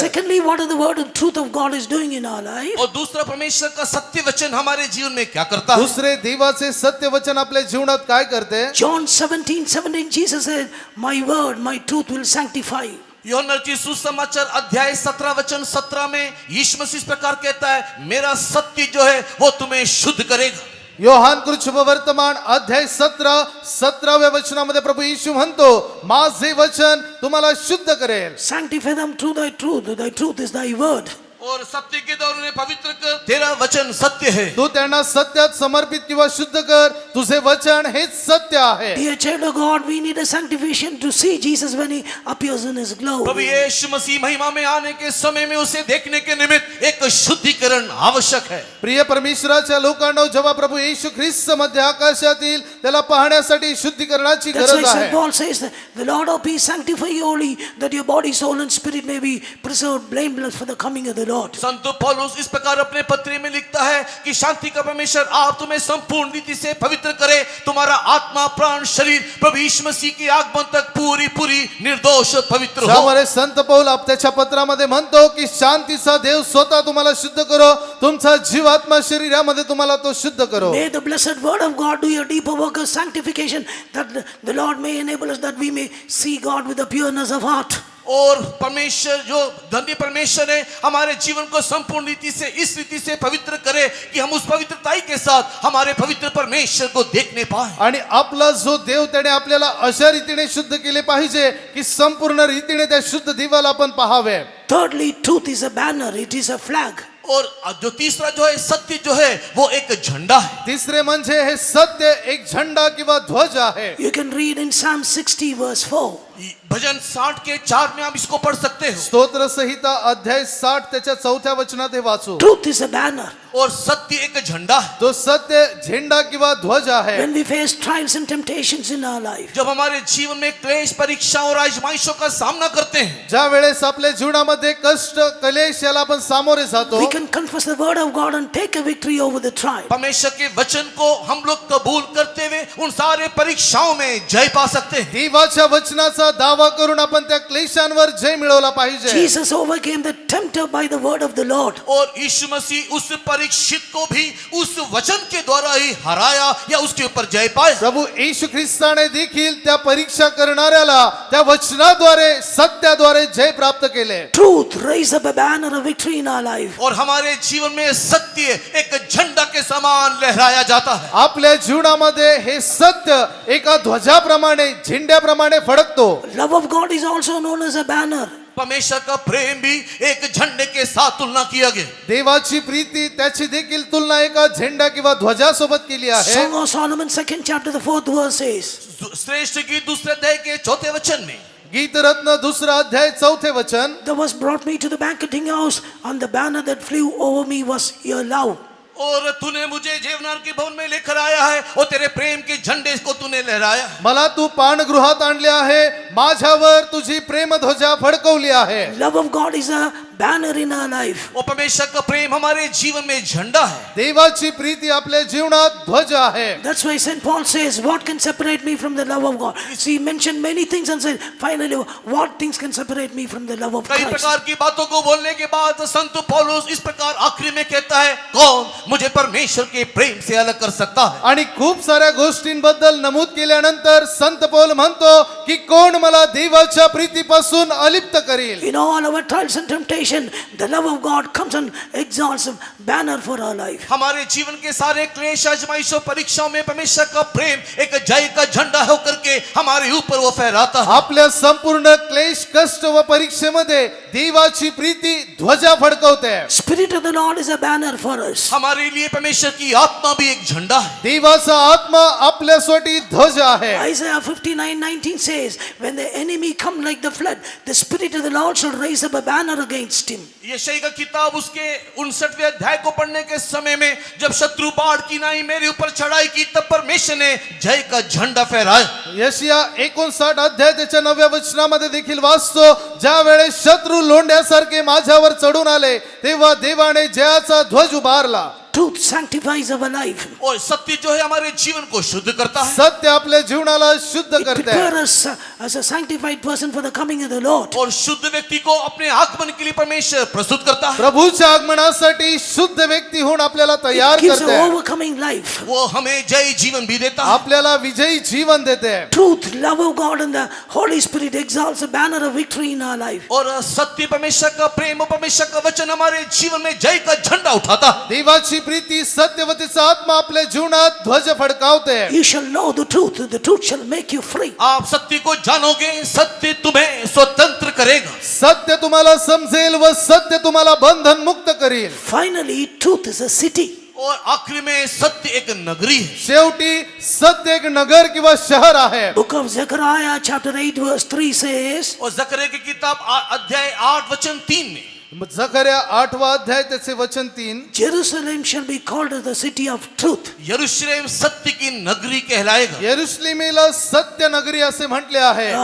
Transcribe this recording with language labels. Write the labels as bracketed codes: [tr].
[en] Secondly, what is the word and truth of God is doing in our life? [hi] और दूसरा परमेश्वर का सत्य वचन हमारे जीवन में क्या करता है? [mr] दुसरे देवाचे सत्य वचन आपल्या जीवनात काय करते? [en] John 17:17, Jesus said, my word, my truth will sanctify you. [hi] यूहन्ना रचित सुसमाचार अध्याय 17 वचन 17 में यीशु मसीह इस प्रकार कहता है, मेरा सत्य जो है वो तुम्हें शुद्ध करेगा। [mr] योहान कृत शुभवर्तमान अध्याय 17:17 वचनामध्ये प्रभू येशू म्हणतो, माझे वचन तुम्हाला शुद्ध करेल. [en] Sanctify them through thy truth is thy word. [hi] और सत्य के द्वारा उन्हें पवित्र कर, तेरा वचन सत्य है। [mr] तू त्यांना सत्यात समर्पित किंवा शुद्ध कर, तुझे वचन हेच सत्य आहे. [en] Dear child of God, we need a sanctification to see Jesus when he appears in his [hi] Prabhu [en] glory. [hi] यीशु मसीह महिमा में आने के समय में उसे देखने के निमित्त एक शुद्धिकरण आवश्यक है। [mr] प्रिय परमेश्वराच्या लोकांनो, जेव्हा प्रभू येशू ख्रिस्त मध्ये आकाशात येईल त्याला पाहण्यासाठी शुद्धीकरणाची [en] That's why [mr] गरज [en] St. [mr] आहे. [en] Paul says that the Lord of peace sanctify you wholly, that your body, soul and spirit may be preserved blameless for the coming of the Lord. [hi] संत पौलुस इस प्रकार अपने पत्र में लिखता है कि शांति का परमेश्वर आप तुम्हें संपूर्ण रीति से पवित्र करे, तुम्हारा आत्मा प्राण शरीर प्रभु यीशु मसीह के आगमन तक पूरी निर्दोष पवित्र हो। [mr] त्यामुळे संत पौल त्याच्या पत्रामध्ये म्हणतो की शांतीचा देव स्वतः तुम्हाला शुद्ध करो, तुमचा जीव आत्मा शरीरामध्ये तुम्हाला तो शुद्ध करो. [en] May the blessed word of God do your deeper work of sanctification, that the Lord may enable us that we may see God with the pureness of heart. [hi] और परमेश्वर जो धन्य परमेश्वर है हमारे जीवन को संपूर्ण रीति से इस रीति से पवित्र करे कि हम उस पवित्रताई के साथ हमारे पवित्र परमेश्वर को देखने पाए। [mr] आणि आपला जो देव त्याने आपल्याला अशा रीतीने शुद्ध केले पाहिजे की संपूर्ण रीतीने त्या शुद्ध देवाला आपण पाहावे. [en] Thirdly, truth is a banner, it is a flag. [hi] और जो तीसरा जो है सत्य जो है वो एक झंडा है। [mr] तिसरे म्हणजे हे सत्य एक झंडा किंवा ध्वज आहे. [en] You can read in Psalm 60 verse 4. [hi] भजन 60 के 4 में आप इसको पढ़ सकते हो। [mr] स्तोत्र संहिता अध्याय 60 त्याच्या 4थ्या वचनात हे वाचू. [en] Truth is a banner. [hi] और सत्य एक झंडा है। [mr] तो सत्य झेंडा किंवा ध्वज आहे. [en] When we face trials and temptations in our life, [hi] जब हमारे जीवन में क्लेश परीक्षा और आजमाइशों का सामना करते हैं, [mr] ज्या वेळेस आपल्या जीवनामध्ये कष्ट कलेश याला आपण सामोरे जातो, [en] we can confess the word of God and take a victory over the trial. [hi] परमेश्वर के वचन को हम लोग कबूल करते हुए उन सारे परीक्षाओं में जय पा सकते हैं। [mr] देवाच्या वचनाचा दावा करून आपण त्या क्लेशांवर जय मिळवला पाहिजे. [en] Jesus overcame the tempter by the word of the Lord. [hi] और यीशु मसीह उस परीक्षित को भी उस वचन के द्वारा ही हराया या उसके ऊपर जय पाया। [mr] प्रभू येशू ख्रिस्ताने देखील त्या परीक्षा करणाऱ्याला त्या वचनाद्वारे सत्याद्वारे जय प्राप्त केले. [en] Truth raise up a banner of victory in our life. [hi] और हमारे जीवन में सत्य एक झंडा के समान लहराया जाता है। [mr] आपल्या जीवनामध्ये हे सत्य एका ध्वजाप्रमाणे झेंड्याप्रमाणे फडकतो. [en] Love of God is also known as a banner. [hi] परमेश्वर का प्रेम भी एक झंडे के साथ तुलना किया गया। [mr] देवाची प्रीती त्याची देखील तुलना एका झेंडा किंवा ध्वजासोबत केली आहे. [en] Song of Solomon 2nd chapter the 4th verse says, [hi] श्रेष्ठ गीत दूसरे अध्याय के 4थे वचन में, [mr] गीत रत्न 2 अध्याय 4 वचन, [en] thou hast brought me to the banqueting house, and the banner that flew over me was your love. [hi] और तूने मुझे जेवनार के भवन में लेकर आया है और तेरे प्रेम के झंडे को तूने लहराया। [mr] मला तू पानगृहात आणले आहे, माझ्यावर तुझी प्रेम ध्वजा फडकवली आहे. [en] Love of God is a banner in our life. [hi] और परमेश्वर का प्रेम हमारे जीवन में झंडा है। [mr] देवाची प्रीती आपल्या जीवनात ध्वज आहे. [en] That's why St. Paul says, what can separate me from the love of God? See, he mentioned many things and said, finally, what things can separate me from the love of [hi] कई [en] Christ? [hi] प्रकार की बातों को बोलने के बाद संत पौलुस इस प्रकार आखिरी में कहता है, कौन मुझे परमेश्वर के प्रेम से अलग कर सकता है? [mr] आणि खूप साऱ्या गोष्टींबद्दल नमूद केल्यानंतर संत पौल म्हणतो की कोण मला देवाच्या प्रीतीपासून अलिप्त करील. [en] In all our trials and temptation, the love of God comes and exalts a banner for our life. [hi] हमारे जीवन के सारे क्लेश आजमाइशों परीक्षाओं में परमेश्वर का प्रेम एक जय का झंडा होकर के हमारे ऊपर वो फहराता है. [mr] आपल्या संपूर्ण क्लेश कष्ट व परीक्षेमध्ये देवाची प्रीती ध्वजा फडकवते. [en] Spirit of the Lord is a banner for us. [hi] हमारे लिए परमेश्वर की आत्मा भी एक झंडा है. [mr] देवाचा आत्मा आपल्यासाठी ध्वज आहे. [en] Isaiah 59:19 says, when the enemy come like the flood, the Spirit of the Lord shall raise up a banner against him. [hi] यशायाह का किताब उसके 59वें अध्याय को पढ़ने के समय में जब शत्रु बाढ़ की नाई मेरे ऊपर चढ़ाई की तब परमेश्वर ने जय का झंडा फहराया. [mr] यशिया 59 अध्याय त्याच्या 9व्या वचनामध्ये देखील वाचतो, ज्या वेळेस शत्रू लोंढ्यासारखे माझ्यावर चढून आले तेव्हा देवाने जयाचा ध्वज उभारला. [en] Truth sanctifies our life. [hi] और सत्य जो है हमारे जीवन को शुद्ध करता है. [mr] सत्य आपल्या जीवनाला शुद्ध [en] It [mr] करते [en] prepares [hi] हैं. [en] us as a sanctified person for the coming of the Lord. [hi] और शुद्ध व्यक्ति को अपने आगमन के लिए परमेश्वर प्रस्तुत करता है. [mr] प्रभूच्या आगमनासाठी शुद्ध व्यक्ती होऊन आपल्याला तयार [en] It gives [mr] करते [en] an [hi] हैं. [en] overcoming life. [hi] वो हमें जय जीवन भी देता है. [mr] आपल्याला विजयी जीवन देते हैं. [en] Truth, love of God and the Holy Spirit exalts a banner of victory in our life. [hi] और सत्य परमेश्वर का प्रेम और परमेश्वर का वचन हमारे जीवन में जय का झंडा उठाता है. [mr] देवाची प्रीती सत्यवतीचा आत्मा आपल्या जीवनात ध्वज फडकावते. [en] You shall know the truth shall make you free. [hi] आप सत्य को जानोगे, सत्य तुम्हें स्वतंत्र करेगा. [mr] सत्य तुम्हाला समजेल व सत्य तुम्हाला बंधन मुक्त करेल. [en] Finally, truth is a city. [hi] और आखिर में सत्य एक नगरी है. [mr] शेवटी सत्य एक नगर किंवा शहर आहे. [en] Book of Zechariah chapter 8 verse 3 says, [hi] और जकरिया की किताब अध्याय 8 वचन 3 में [mr] जकर्या 8वां अध्याय त्याचे वचन 3, [en] Jerusalem shall be called as the city of truth. [hi] यरूशलेम सत्य की नगरी कहलाएगा. [mr] यरुशलेमेला सत्य नगरी असे म्हटले आहे.